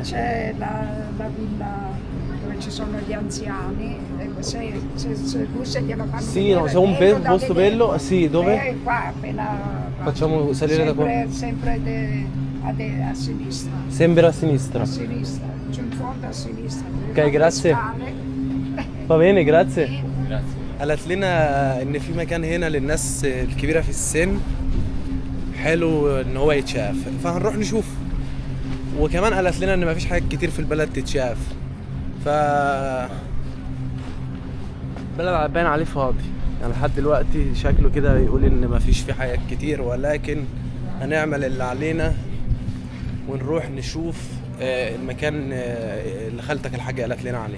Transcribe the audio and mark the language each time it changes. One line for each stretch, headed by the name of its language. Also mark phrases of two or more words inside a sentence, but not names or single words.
Italian: C'è la villa dove ci sono gli anziani, se lui se glielo fanno Sì, vedere, no, se è un posto bello, sì, dove? Qua appena Facciamo salire da qua? Sempre a sinistra. Sempre a sinistra. A sinistra, giù in fondo a sinistra. Ok, grazie. Va bene, grazie.
Arabic: قالت لنا ان في مكان هنا للناس الكبيره في السن حلو ان هو يتشاف، فهنروح نشوف. وكمان قالت لنا ان مفيش حاجات كتير في البلد تتشاف، البلد باين عليه فاضي يعني لحد دلوقتي، شكله كده يقول ان مفيش فيه حاجات كتير، ولكن هنعمل اللي علينا ونروح نشوف المكان اللي خالتك الحاجة قالت لنا عليه.